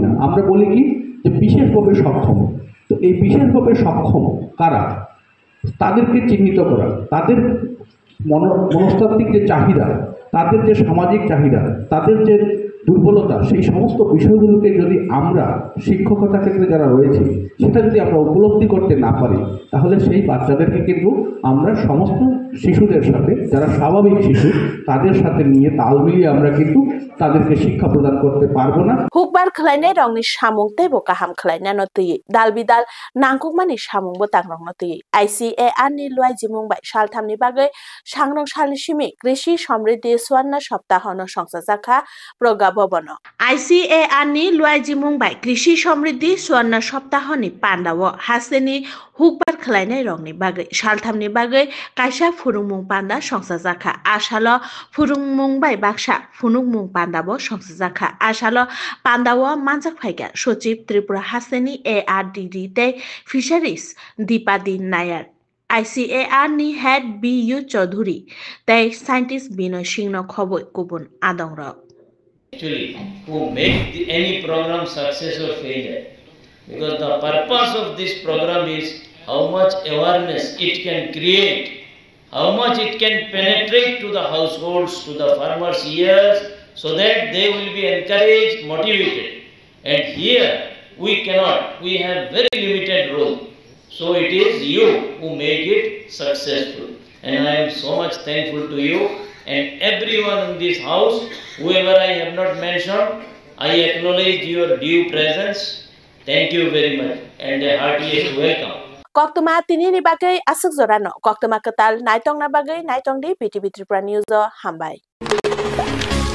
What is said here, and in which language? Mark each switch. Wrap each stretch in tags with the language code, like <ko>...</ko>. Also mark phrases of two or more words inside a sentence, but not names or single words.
<bn>না আমরা বলি কি যে বিশেষভাবে সক্ষম তো এই বিশেষভাবে সক্ষম কারা তাদেরকে চিহ্নিত করা তাদের মনস্তাত্ত্বিক যে চাহিদা তাদের যে সামাজিক চাহিদা তাদের যে দুর্বলতা সেই সমস্ত বিষয়গুলোকে যদি আমরা শিক্ষকতা ক্ষেত্রে যারা রয়েছে সেটা যদি আমরা উপলব্ধি করতে না পারি তাহলে সেই বাচ্চাদেরকে কিন্তু আমরা সমস্ত শিশুদের সাথে যারা স্বাভাবিক শিশু তাদের সাথে নিয়ে তাল মিলিয়ে আমরা কিন্তু তাদেরকে শিক্ষা প্রদান করতে পারবো না</bn> <trp>হুকবার খলাইনাय रंनि सामुं तेबो गाहाम खलायना नतुयै दाल बिदाल नांगुकमानि सामुंबो तांरं नतुयै आईसीएआर नि लुआइजि मुंबाय सालथामनि बागै सांरं सालनि सिमि कृषि समृद्धि स्वर्ण सप्ताहनो संसाजाखा प्रगा भवन आईसीएआर नि लुआइजि मुंबाय कृषि समृद्धि स्वर्ण सप्ताहनि पान्दाव हासेनि हुकबार खलायनाय रंनि बागै सालथामनि बागै कायसा फुरुंमुं पान्दा संसाजाखा आसाल फुरुंमुंबाय बाक्सा फुनुंमुं पान्दाव संसाजाखा आसाल पान्दाव मानजाक फाइका सचिव त्रिपुरा हासेनि एआरडीडी ते फिशारिज दीपादी नायर आईसीएआर नि हेड बीयू चौधुरी ते साइंटिस्ट बिनय सिंह खबय गुबुन आदंर</trp> <en>actually who make any program success or failure because the purpose of this program is how much awareness it can create how much it can penetrate to the households to the farmers' ears so that they will be encouraged motivated and here we have very limited role so it is you who make it successful and I am so much thankful to you and everyone in this house whoever I have not mentioned I acknowledge your due presence thank you very much and a heartiest welcome</en> <trp>Koktoma tinini bagai asuk zorano koktoma ketal naitong na bagai naitong di BTV Tripura News hambai</trp>